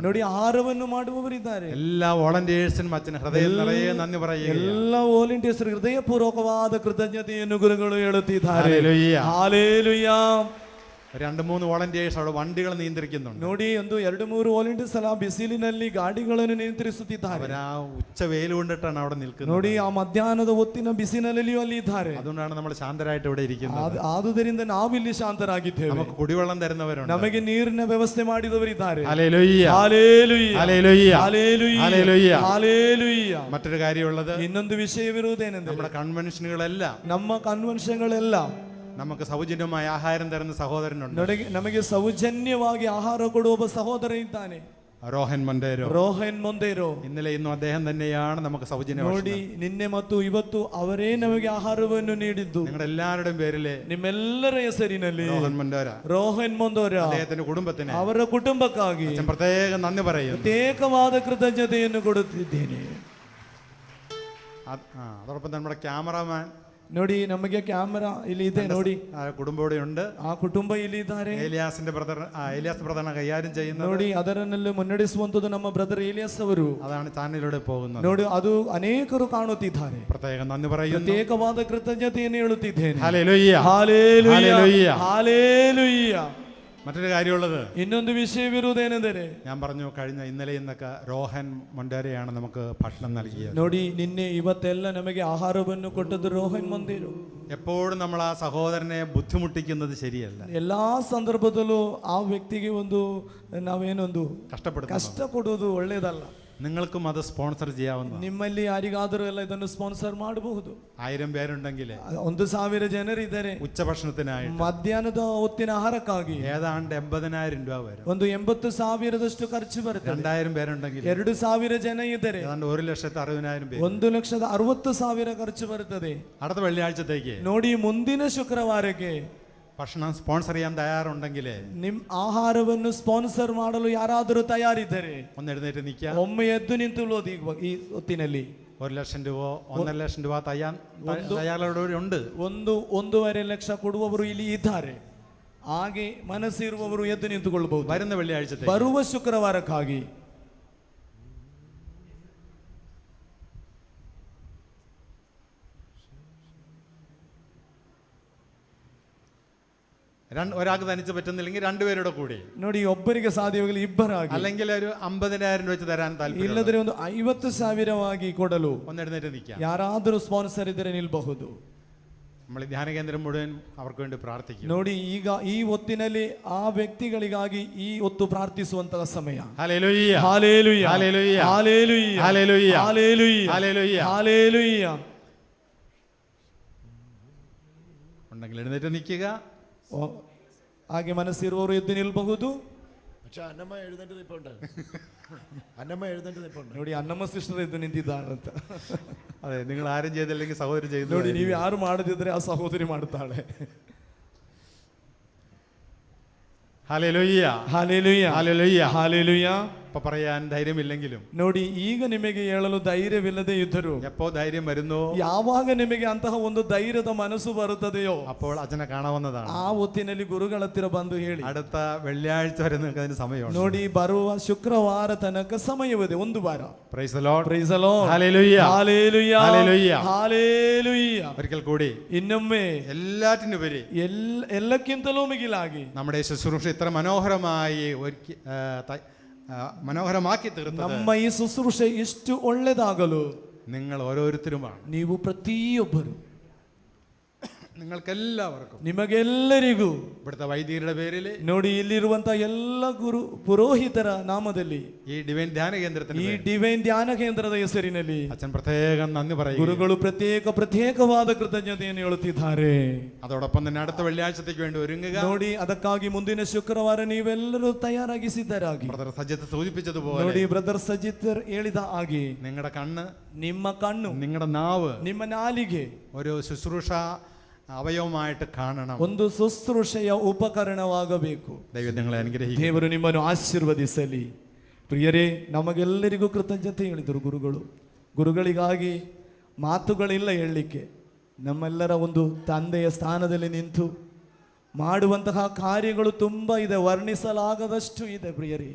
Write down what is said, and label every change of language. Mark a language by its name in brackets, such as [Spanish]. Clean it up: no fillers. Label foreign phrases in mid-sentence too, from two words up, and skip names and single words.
[Kannada] ನೋಡಿ ಆಹಾರವನ್ನು ಮಾಡುವವರಿದ್ದಾರೆ. [Malayalam] എല്ലാ വോളണ്ടിയേഴ്സിനും അച്ഛന് ഹൃദയം നിറയെ നന്ദി പറയുക. [Kannada] ಎಲ್ಲ ವಾಲಂಟಿಯರ್ಸ್ ಹೃದಯಪೂರ್ವಕವಾದ ಕೃತಜ್ಞತೆಯನ್ನು ಗುರುಗಳು ಹೇಳುತ್ತಿದ್ದಾರೆ. [Malayalam] ഹല്ലേലൂയ. [Kannada] ಹಾಲೆಲೂಯಾ. [Malayalam] 2-3 വോളണ്ടിയേഴ്സ് അവിടെ വണ്ടികൾ നിയന്ത്രിക്കുന്നുണ്ട്. [Kannada] ನೋಡಿ 2-3 ವಾಲಂಟಿಯರ್ಸ್ ಅಲ್ಲ ಬಿಸಿಲಿನಲ್ಲಿ ಗಾಡಿಗಳನ್ನು ನಿಯಂತ್ರಿಸುತ್ತಿದ್ದಾರೆ. [Malayalam] അവർ ആ ഉച്ച വെയിൽ കൊണ്ടിട്ടാണ് അവിടെ നിൽക്കുന്നത്. [Kannada] ನೋಡಿ ಆ ಮಧ್ಯಾಹ್ನದ ಹೊತ್ತಿನ ಬಿಸಿಲಿನಲ್ಲಿಯೂ ಅಲ್ಲಿ ಇದ್ದಾರೆ. [Malayalam] അതുകൊണ്ടാണ് നമ്മൾ ശാന്തരായിട്ട് ഇവിടെ ഇരിക്കുന്നത്. [Kannada] ಆದುದರಿಂದ ನಾವಿಲ್ಲಿ ಶಾಂತರಾಗಿದ್ದೇವೆ. [Malayalam] നമുക്ക് കുടിവെള്ളം തരുന്നവരുണ്ട്, [Kannada] ನಮಗೆ ನೀರಿನ ವ್ಯವಸ್ಥೆ ಮಾಡಿದವರಿದ್ದಾರೆ. [Malayalam] ഹല്ലേലൂയ. [Kannada] ಹಾಲೆಲೂಯ. [Malayalam] ഹല്ലേലൂയ. [Kannada] ಹಾಲೆಲೂಯ. [Malayalam] ഹല്ലേലൂയ. [Kannada] ಹಾಲೆಲೂಯ. [Malayalam] മറ്റൊരു കാര്യമുള്ളത്, [Kannada] ಇನ್ನೊಂದು ವಿಷಯವಿರುವುದೇನೆಂದರೆ [Malayalam] നമ്മുടെ കൺവെൻഷനുകളെല്ലാം [Kannada] ನಮ್ಮ ಕನ್ವೆನ್ಷನ್ಗಳೆಲ್ಲ [Malayalam] നമുക്ക് സൗജന്യമായ ആഹാരം തരുന്ന സഹോദരനുണ്ട്. [Kannada] ನಮಗೆ ಸೌಜನ್ಯವಾಗಿ ಆಹಾರ ಕೊಡುವ ಒಬ್ಬ ಸಹೋದರ ಇದ್ದಾನೆ, ರೋಹನ್ ಮೊಂಡೇರೋ. ರೋಹನ್ ಮೊಂಡೇರೋ. [Malayalam] ഇന്നലെ ഇന്നും അദ്ദേഹം തന്നെയാണ് നമുക്ക് സൗജന്യ [Kannada] ನೋಡಿ ನಿನ್ನೆ ಮತ್ತು ಇವತ್ತು ಅವರೇ ನಮಗೆ ಆಹಾರವನ್ನು ನೀಡಿದ್ದು. [Malayalam] നിങ്ങളുടെ എല്ലാവരുടെയും പേരില് [Kannada] ನಿಮ್ಮೆಲ್ಲರ ಹೆಸರಿನಲ್ಲಿ [Malayalam] രോഹൻ മൊണ്ടേര, [Kannada] ರೋಹನ್ ಮೊಂಡೋರ [Malayalam] അദ്ദേഹത്തിന്റെ കുടുംബത്തിന് [Kannada] ಅವರ ಕುಟುಂಬಕ್ಕಾಗಿ [Malayalam] അച്ഛൻ പ്രത്യേകം നന്ദി പറയുന്നു. [Kannada] ಪ್ರತ್ಯೇಕವಾದ ಕೃತಜ್ಞತೆಯನ್ನು ಕೊಡುತ್ತಿದ್ದೇನೆ. [Malayalam] അതോടൊപ്പം നമ്മുടെ ക്യാമറാമാൻ, [Kannada] ನೋಡಿ ನಮಗೆ ಕ್ಯಾಮರಾ ಇಲ್ಲಿ ಇದೆ, ನೋಡಿ [Malayalam] കുടുംബം ഉണ്ട്, [Kannada] ಆ ಕುಟುಂಬ ಇಲ್ಲಿ ಇದ್ದಾರೆ. [Malayalam] ഏലിയാസ് ബ്രദറാണ് കൈകാര്യം ചെയ്യുന്നത്. [Kannada] ನೋಡಿ ಅದರನ್ನೆಲ್ಲ ಮುನ್ನಡೆಸುವಂತದ್ದು ನಮ್ಮ ಬ್ರದರ್ ಏಲಿಯಾಸ್ ಅವರು. [Malayalam] അതാണ് ചാനലിലൂടെ പോകുന്നത്. [Kannada] ನೋಡಿ ಅದು ಅನೇಕರು ಕಾಣುತ್ತಿದ್ದಾರೆ. [Malayalam] പ്രത്യേകം നന്ദി പറയുന്നു. [Kannada] ಪ್ರತ್ಯೇಕವಾದ ಕೃತಜ್ಞತೆಯನ್ನು ಹೇಳುತ್ತಿದ್ದೇನೆ. [Malayalam] ഹല്ലേലൂയ. [Kannada] ಹಾಲೆಲೂಯ. ಹಾಲೆಲೂಯ. [Malayalam] മറ്റൊരു കാര്യമുള്ളത്, [Kannada] ಇನ್ನೊಂದು ವಿಷಯವಿರುವುದೇನೆಂದರೆ [Malayalam] ഞാൻ പറഞ്ഞു കഴിഞ്ഞ ഇന്നലെ ഇന്നൊക്കെ രോഹൻ മൊണ്ടേരയാണ് നമുക്ക് ഭക്ഷണം നൽകിയത്. [Kannada] ನೋಡಿ ನಿನ್ನೆ ಇವತ್ತೆಲ್ಲ ನಮಗೆ ಆಹಾರವನ್ನು ಕೊಟ್ಟದ್ದು ರೋಹನ್ ಮೊಂಡೇರೋ. [Malayalam] എപ്പോഴും നമ്മൾ ആ സഹോദരനെ ബുദ്ധിമുട്ടിക്കുന്നത് ശരിയല്ല. [Kannada] ಎಲ್ಲಾ ಸಂದರ್ಭದಲ್ಲೂ ಆ ವ್ಯಕ್ತಿಗೆ ಒಂದು ನಾವೇನೊಂದು [Malayalam] കഷ്ടപ്പെടുത്തുന്നത്, [Kannada] ಕಷ್ಟ ಕೊಡುವುದು ಒಳ್ಳೆಯದಲ್ಲ. [Malayalam] നിങ്ങൾക്കും അത് സ്പോൺസർ ചെയ്യാവുന്ന. [Kannada] ನಿಮ್ಮಲ್ಲಿ ಯಾರಿಗಾದರೂ ಎಲ್ಲ ಇದನ್ನು ಸ್ಪಾನ್ಸರ್ ಮಾಡಬಹುದು. [Malayalam] 1000 പേരുണ്ടെങ്കിൽ [Kannada] 1,000 ಜನರಿದ್ದಾರೆ, [Malayalam] ഉച്ചഭക്ഷണത്തിനായി [Kannada] ಮಧ್ಯಾಹ್ನದ ಹೊತ್ತಿನ ಆಹಾರಕ್ಕಾಗಿ [Malayalam] ഏതാണ്ട് 80,000 രൂപ വരും. [Kannada] ಒಂದು 80,000 ಖರ್ಚು ಬರುತ್ತೆ. [Malayalam] 2000 പേരുണ്ടെങ്കിൽ [Kannada] 2,000 ಜನ ಇದ್ದಾರೆ, [Malayalam] ഏതാണ്ട് 1,60,000 പേര്. [Kannada] 1,60,000 ಖರ್ಚು ಬರುತ್ತದೆ. [Malayalam] അടുത്ത വെള്ളിയാഴ്ചത്തേക്ക് [Kannada] ನೋಡಿ ಮುಂದಿನ ಶುಕ್ರವಾರಕ್ಕೆ [Malayalam] ഭക്ഷണം സ്പോൺസർ ചെയ്യാൻ തയ്യാറുണ്ടെങ്കിൽ [Kannada] ನಿಮ್ ಆಹಾರವನ್ನು ಸ್ಪಾನ್ಸರ್ ಮಾಡಲು ಯಾರಾದರೂ ತಯಾರಿದ್ದರೆ [Malayalam] ഒന്ന് എഴുന്നേറ്റ് നിൽക്കുക. [Kannada] ಒಮ್ಮೆ ಎದ್ದು ನಿಂತುಕೊಳ್ಳೋದು ಈ ಹೊತ್ತಿನಲ್ಲಿ. [Malayalam] 1,00,000 രൂപ 1,50,000 രൂപ തയ്യാറുള്ളവരുണ്ട്. [Kannada] 1.5 ಲಕ್ಷ ಕೊಡುವವರು ಇಲ್ಲಿ ಇದ್ದಾರೆ. ಹಾಗೆ ಮನಸ್ಸಿರುವವರು ಎದ್ದು ನಿಂತುಕೊಳ್ಳಬಹುದು. [Malayalam] വരുന്ന വെള്ളിയാഴ്ച [Kannada] ಬರುವ ಶುಕ್ರವಾರಕ್ಕಾಗಿ [Malayalam] ഒരാൾക്ക് തനിച്ച് പറ്റുന്നില്ലെങ്കിൽ 2 പേരുടെ കൂടി, [Kannada] ನೋಡಿ ಒಬ್ಬರಿಗೆ ಸಾಧ್ಯವಾಗಲಿ ಇಬ್ಬರಾಗಿ, [Malayalam] അല്ലെങ്കിൽ ഒരു 50,000 വെച്ച് തരാൻ താല്പര്യം, [Kannada] ಇಲ್ಲದ್ರೆ ಒಂದು 50,000 ಕೊಡಲು [Malayalam] ഒന്ന് എഴുന്നേറ്റ് നിൽക്കാം. [Kannada] ಯಾರಾದರೂ ಸ್ಪಾನ್ಸರ್ ಇದ್ದರೆ ನಿಲ್ಬಹುದು. [Malayalam] നമ്മൾ ധ്യാന കേന്ദ്രം മുഴുവൻ അവർക്ക് വേണ്ടി പ്രാർത്ഥിക്കും. [Kannada] ನೋಡಿ ಈಗ ಈ ಹೊತ್ತಿನಲ್ಲಿ ಆ ವ್ಯಕ್ತಿಗಳಿಗಾಗಿ ಈ ಹೊತ್ತು ಪ್ರಾರ್ಥಿಸುವಂತಹ ಸಮಯ. [Malayalam] ഹല്ലേലൂയ. [Kannada] ಹಾಲೆಲೂಯ. [Malayalam] ഹല്ലേലൂയ. [Kannada] ಹಾಲೆಲೂಯ. [Malayalam] ഹല്ലേലൂയ. [Kannada] ಹಾಲೆಲೂಯ. [Malayalam] ഹല്ലേലൂയ. [Kannada] ಹಾಲೆಲೂಯ. [Malayalam] ഉണ്ടെങ്കിൽ എഴുന്നേറ്റ് നിൽക്കുക. [Kannada] ಹಾಗೆ ಮನಸ್ಸಿರುವವರು ಎದ್ದು ನಿಲ್ಬಹುದು. [Malayalam] അന്നമ്മ എഴുന്നേറ്റ് നിൽപ്പുണ്ട്. അന്നമ്മ എഴുന്നേറ്റ് നിൽപ്പുണ്ട്. [Kannada] ನೋಡಿ ಅನ್ನಮ್ಮ ಸಿಸ್ಟರ್ ಎದ್ದು ನಿಂತಿದ್ದಾರಂತ. [Malayalam] അതെ, നിങ്ങൾ ആരും ചെയ്തില്ലെങ്കിൽ സഹോദരി ചെയ്തു. [Kannada] ನೋಡಿ ನೀವು ಯಾರು ಮಾಡದಿದ್ರೆ ಆ ಸಹೋದರಿ ಮಾಡುತ್ತಾಳೆ. [Malayalam] ഹല്ലേലൂയ, [Kannada] ಹಾಲೆಲೂಯ [Malayalam] ഹല്ലേലൂയ. [Kannada] ಹಾಲೆಲೂಯ. [Malayalam] ഇപ്പൊ പറയാൻ ധൈര്യമില്ലെങ്കിലും [Kannada] ನೋಡಿ, ಈಗ ನಿಮಗೆ ಹೇಳಲು ಧೈರ್ಯವಿಲ್ಲದೆ ಇದ್ದರು, [Malayalam] എപ്പോ ധൈര്യം വരുന്നോ [Kannada] ಯಾವಾಗ ನಿಮಗೆ ಅಂತಹ ಒಂದು ಧೈರ್ಯದ ಮನಸ್ಸು ಬರುತ್ತದೆಯೋ [Malayalam] അപ്പോൾ അച്ഛനെ കാണാവുന്നതാണ്. [Kannada] ಆ ಹೊತ್ತಿನಲ್ಲಿ ಗುರುಗಳ ಹತ್ತಿರ ಬಂದು ಹೇಳಿ. [Malayalam] അടുത്ത വെള്ളിയാഴ്ച വരെ നിങ്ങൾക്ക് അതിന് സമയമുണ്ട്. [Kannada] ನೋಡಿ, ಬರುವ ಶುಕ್ರವಾರ ತನಕ ಸಮಯವಿದೆ, ಒಂದು ವಾರ. [English] Praise the Lord. Praise the Lord. [Malayalam] ഹല്ലേലൂയ, [Kannada] ಹಾಲೆಲೂಯ, [Malayalam] ഹല്ലേലൂയ. [Kannada] ಹಾಲೆಲೂಯ. [Malayalam] ഒരിക്കൽ കൂടി [Kannada] ಇನ್ನೊಮ್ಮೆ [Malayalam] എല്ലാറ്റിനുപരി [Kannada] ಎಲ್ಲಕ್ಕಿಂತಲೂ ಮಿಗಿಲಾಗಿ [Malayalam] നമ്മുടെ ശുശ്രൂഷ ഇത്ര മനോഹരമായി മനോഹരമാക്കി തീർത്തത് [Kannada] ನಮ್ಮ ಈ ಶುಶ್ರೂಷೆ ಇಷ್ಟು ಒಳ್ಳೆದಾಗಲು [Malayalam] നിങ്ങൾ ഓരോരുത്തരുമാണ്. [Kannada] ನೀವು ಪ್ರತಿಯೊಬ್ಬರು, [Malayalam] നിങ്ങൾക്കെല്ലാവർക്കും, [Kannada] ನಿಮಗೆಲ್ಲರಿಗೂ, [Malayalam] ഇവിടുത്തെ വൈദികരുടെ പേരിൽ, [Kannada] ನೋಡಿ ಇಲ್ಲಿರುವಂತಹ ಎಲ್ಲ ಗುರು ಪುರೋಹಿತರ ನಾಮದಲ್ಲಿ, [Malayalam] ഈ ഡിവൈൻ ധ്യാന കേന്ദ്രത്തിന് [Kannada] ಈ ಡಿವೈನ್ ಧ್ಯಾನ ಕೇಂದ್ರದ ಹೆಸರಿನಲ್ಲಿ [Malayalam] അച്ഛൻ പ്രത്യേകം നന്ദി പറയും. [Kannada] ಗುರುಗಳು ಪ್ರತ್ಯೇಕವಾದ ಕೃತಜ್ಞತೆಯನ್ನು ಹೇಳುತ್ತಿದ್ದಾರೆ. [Malayalam] അതോടൊപ്പം തന്നെ അടുത്ത വെള്ളിയാഴ്ചത്തേക്ക് വേണ്ടി ഒരുങ്ങുക. [Kannada] ನೋಡಿ, ಅದಕ್ಕಾಗಿ ಮುಂದಿನ ಶುಕ್ರವಾರ ನೀವೆಲ್ಲರೂ ತಯಾರಾಗಿ ಸಿದ್ಧರಾಗಿ. [Malayalam] ബ്രദർ സജിത്ത് സൂചിപ്പിച്ചതുപോലെ [Kannada] ನೋಡಿ, ಬ್ರದರ್ ಸಜಿತ್ ಹೇಳಿದ ಹಾಗೆ [Malayalam] നിങ്ങളുടെ കണ്ണ്, [Kannada] ನಿಮ್ಮ ಕಣ್ಣು, [Malayalam] നിങ്ങളുടെ നാവ് [Kannada] ನಿಮ್ಮ ನಾಲಿಗೆ [Malayalam] ഒരു ശുശ്രൂഷ ಅವಯವമായിട്ട് കാണണം. [Kannada] ಒಂದು ಶುಶ್ರೂಷೆಯ ಉಪಕರಣವಾಗಬೇಕು. [Malayalam] ദൈവം നിങ്ങളെ അനുഗ്രഹിക്കട്ടെ. [Kannada] ದೇವರು ನಿಮ್ಮನ್ನು ಆಶೀರ್ವದಿಸಲಿ. ಪ್ರಿಯರೇ, ನಮಗೆಲ್ಲರಿಗೂ ಕೃತಜ್ಞತೆ ಹೇಳಿದರು ಗುರುಗಳು. ಗುರುಗಳಿಗಾಗಿ ಮಾತುಗಳಿಲ್ಲ ಹೇಳಲಿಕ್ಕೆ. ನಮ್ಮೆಲ್ಲರ ಒಂದು ತಂದೆಯ ಸ್ಥಾನದಲ್ಲಿ ನಿಂತು ಮಾಡುವಂತಹ ಕಾರ್ಯಗಳು ತುಂಬ ಇದೆ, ವರ್ಣಿಸಲಾಗದಷ್ಟು ಇದೆ ಪ್ರಿಯರೇ.